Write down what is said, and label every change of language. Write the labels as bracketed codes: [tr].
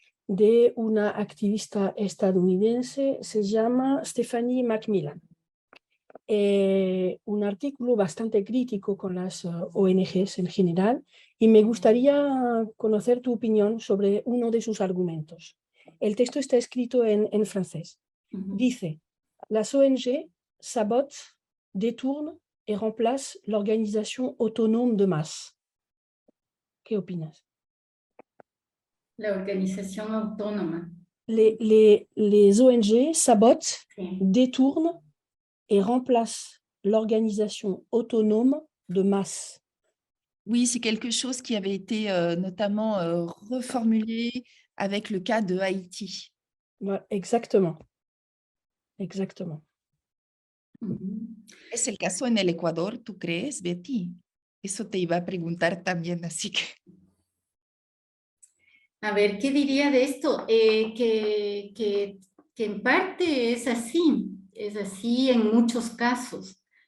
[es] de una activista estadounidense, se llama Stephanie Macmillan. Un artículo bastante crítico con las ONGs en general, y me gustaría conocer tu opinión sobre uno de sus argumentos. El texto está escrito en francés. Dice: las [fr] ONG sabotent, détournent et remplacent l'organisation autonome de masse. [es] ¿Qué opinas? La organización autónoma. [fr] Les ONG sabotent, [es] Sí. [fr] détournent et remplace l'organisation autonome de masse. Oui, c'est quelque chose qui avait été notamment reformulé avec le cas de Haïti. Ouais, exactement. Exactement. [es] ¿Es el caso en el Ecuador, tú crees, Betty? Eso te iba a preguntar también, así que... A ver, ¿qué diría de esto? Que en parte es así en muchos casos.